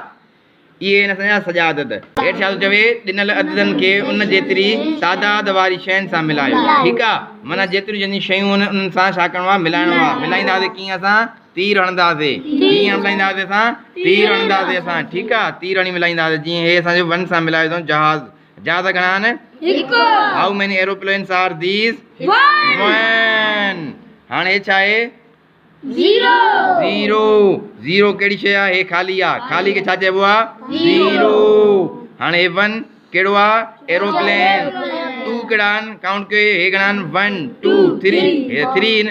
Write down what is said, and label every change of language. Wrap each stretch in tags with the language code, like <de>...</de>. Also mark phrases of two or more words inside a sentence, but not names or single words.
<sd>इहे आहिनि असांजा सॼा अदद। हेठि छा थो चवे, ॾिनल अददनि खे उन जेतिरी तादाद वारी शयुनि सां मिलायो, ठीकु आहे। माना जेतिरियूं जंहिंजी शयूं आहिनि उन्हनि सां छा करिणो आहे, मिलाइणो आहे। मिलाईंदासीं कीअं, असां तीर हणंदासीं। कीअं मिलाईंदासीं, असां तीर हणंदासीं असां, ठीकु आहे। तीर हणी मिलाईंदासीं। जीअं हे असांजो 1 सां मिलायो अथऊं जहाज़। जहाज़ घणा आहिनि?</sd> <en>how many aeroplanes are these?</en> <sd>1। हाणे हे छा आहे? 0। 0 कहिड़ी शइ आहे? हे ख़ाली आहे। ख़ाली खे छा चइबो आहे? 0। हाणे हे 1 कहिड़ो आहे? एरोप्लेन। 2 कहिड़ा आहिनि? काउंट कयो, हे घणा आहिनि? 1 2 3। हे 3 आहिनि।</sd>